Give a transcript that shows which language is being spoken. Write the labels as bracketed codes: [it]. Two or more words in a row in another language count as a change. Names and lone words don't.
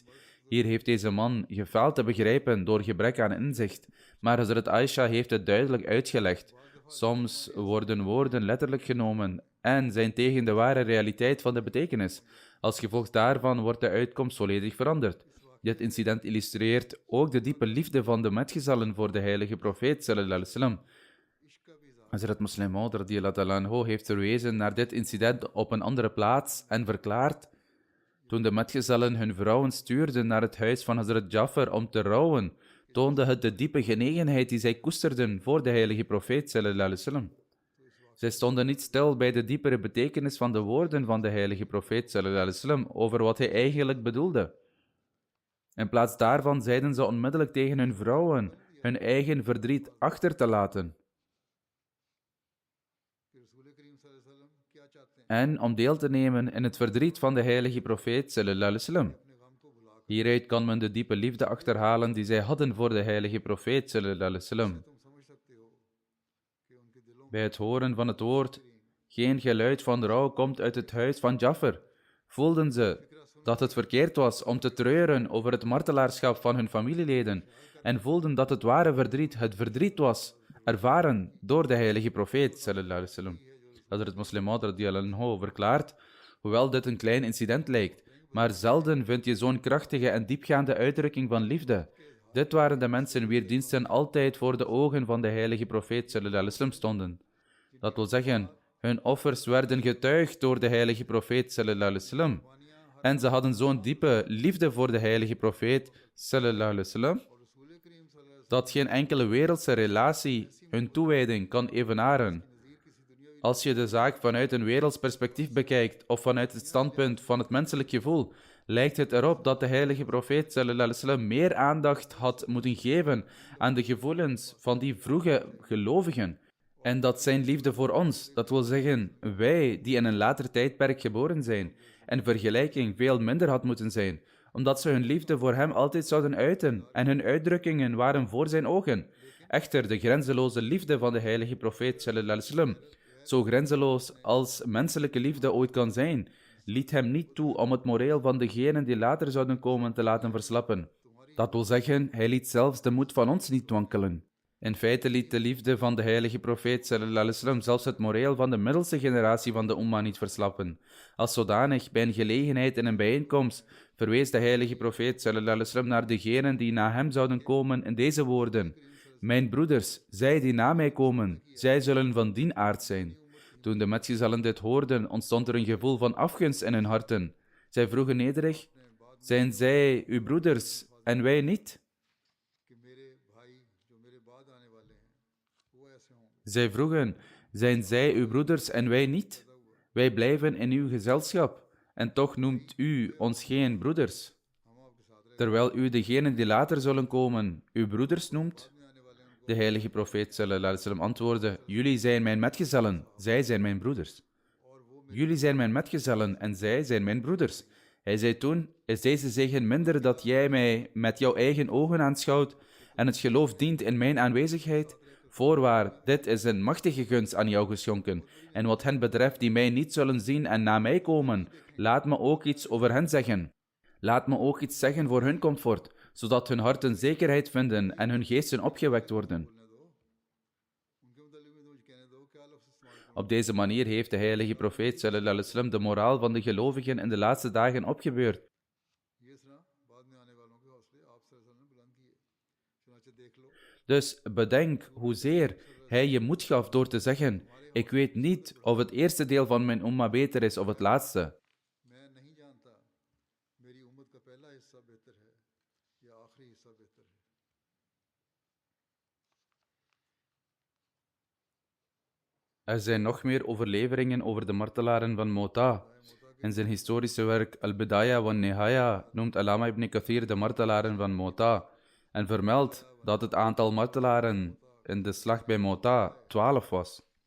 [nl] Hier heeft deze man gefaald te begrijpen door gebrek aan inzicht, maar Hazrat Aisha heeft het duidelijk uitgelegd. Soms worden woorden letterlijk genomen en zijn tegen de ware realiteit van de betekenis. Als gevolg daarvan wordt de uitkomst volledig veranderd. Dit incident illustreert ook de diepe liefde van de metgezellen voor de heilige profeet [ar] صلى الله عليه وسلم. [nl] Hazrat Muslim Maud [ar] رضي الله تعالى عنه [nl] heeft verwezen naar dit incident op een andere plaats en verklaart: toen de metgezellen hun vrouwen stuurden naar het huis van Hazrat Jafar om te rouwen, toonde het de diepe genegenheid die zij koesterden voor de heilige profeet [ar] صلى الله عليه وسلم. [nl] Zij stonden niet stil bij de diepere betekenis van de woorden van de heilige profeet [ar] صلى الله عليه وسلم [nl] over wat hij eigenlijk bedoelde. In plaats daarvan zeiden ze onmiddellijk tegen hun vrouwen hun eigen verdriet achter te laten en om deel te nemen in het verdriet van de heilige profeet [ar] صلى الله عليه وسلم. [nl] Hieruit kan men de diepe liefde achterhalen die zij hadden voor de heilige profeet [ar] صلى الله عليه وسلم. [nl] Bij het horen van het woord, geen geluid van rouw komt uit het huis van Jafar, voelden ze dat het verkeerd was om te treuren over het martelaarschap van hun familieleden en voelden dat het ware verdriet het verdriet was, ervaren door de heilige profeet [ar] صلى الله عليه وسلم. [nl] Hazrat Muslim Maud [ar] رضي الله عنه [nl] verklaart, hoewel dit een klein incident lijkt, maar zelden vind je zo'n krachtige en diepgaande uitdrukking van liefde. Dit waren de mensen wier diensten altijd voor de ogen van de heilige profeet [ar] صلى الله عليه وسلم [nl] stonden. Dat wil zeggen, hun offers werden getuigd door de heilige profeet [ar] صلى الله عليه وسلم. [nl] En ze hadden zo'n diepe liefde voor de heilige profeet [ar] صلى الله عليه وسلم [nl] dat geen enkele wereldse relatie hun toewijding kan evenaren. Als je de zaak vanuit een werelds perspectief bekijkt of vanuit het standpunt van het menselijk gevoel, lijkt het erop dat de heilige profeet [ar] صلى الله عليه وسلم [nl] meer aandacht had moeten geven aan de gevoelens van die vroege gelovigen. En dat zijn liefde voor ons, dat wil zeggen wij die in een later tijdperk geboren zijn, en vergelijking veel minder had moeten zijn, omdat ze hun liefde voor hem altijd zouden uiten en hun uitdrukkingen waren voor zijn ogen. Echter, de grenzeloze liefde van de heilige profeet [ar] صلى الله عليه وسلم, [nl] zo grenzeloos als menselijke liefde ooit kan zijn, liet hem niet toe om het moreel van degenen die later zouden komen te laten verslappen. Dat wil zeggen, hij liet zelfs de moed van ons niet wankelen. In feite liet de liefde van de heilige profeet [ar] صلى الله عليه وسلم [nl] zelfs het moreel van de middelste generatie van de umma niet verslappen. Als zodanig, bij een gelegenheid in een bijeenkomst, verwees de heilige profeet [ar] صلى الله عليه وسلم [nl] naar degenen die na hem zouden komen in deze woorden: mijn broeders, zij die na mij komen, zij zullen van dien aard zijn. Toen de metgezellen dit hoorden, ontstond er een gevoel van afgunst in hun harten. Zij vroegen nederig: zijn zij uw broeders en wij niet? Zij vroegen: zijn zij uw broeders en wij niet? Wij blijven in uw gezelschap, en toch noemt u ons geen broeders, terwijl u degenen die later zullen komen uw broeders noemt? De heilige profeet [ar] صلى الله عليه وسلم [nl] antwoordde: jullie zijn mijn metgezellen, zij zijn mijn broeders. Jullie zijn mijn metgezellen en zij zijn mijn broeders. Hij zei toen: is deze zegen minder dat jij mij met jouw eigen ogen aanschouwt en het geloof dient in mijn aanwezigheid? Voorwaar, dit is een machtige gunst aan jou geschonken. En wat hen betreft die mij niet zullen zien en na mij komen, laat me ook iets over hen zeggen. Laat me ook iets zeggen voor hun comfort, zodat hun harten zekerheid vinden en hun geesten opgewekt worden. Op deze manier heeft de heilige profeet [ar] صلى الله عليه وسلم [nl] de moraal van de gelovigen in de laatste dagen opgebeurd. Dus bedenk hoezeer hij je moed gaf door te zeggen: Ik weet niet of het eerste deel van mijn umma beter is of het laatste. [ur] میں نہیں جانتا میری امت کا پہلا حصہ بہتر ہے یا آخری حصہ بہتر ہے. [nl] Er zijn nog meer overleveringen over de martelaren van Mota. In zijn historische werk Al-Bidaya wa Nihaya noemt Allama ibn Kathir de martelaren van Mota en vermeldt dat het aantal martelaren in de slag bij Mota 12 was.